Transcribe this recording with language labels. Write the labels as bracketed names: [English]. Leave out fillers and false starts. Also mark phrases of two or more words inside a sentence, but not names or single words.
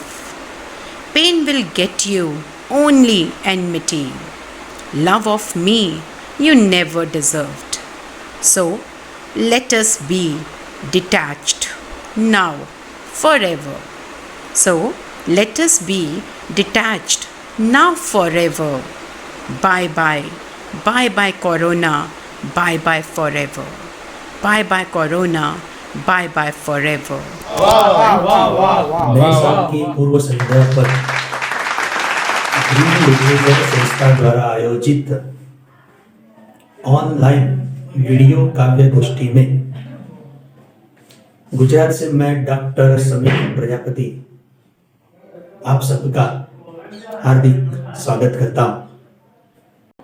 [English] Pain will get you only enmity. Love of me you never deserved. So let us be detached now, forever. So let us be detached now, forever. Bye bye, bye bye Corona, bye bye forever. Bye bye Corona, bye bye forever. [Hindi] नए साल की पूर्व संध्या पर ग्रीन लिटरेचर संस्था द्वारा आयोजित [English] online video [Hindi] काव्य गोष्ठी में गुजरात से मैं डॉक्टर समीर प्रजापति आप सबका हार्दिक स्वागत करता हूं।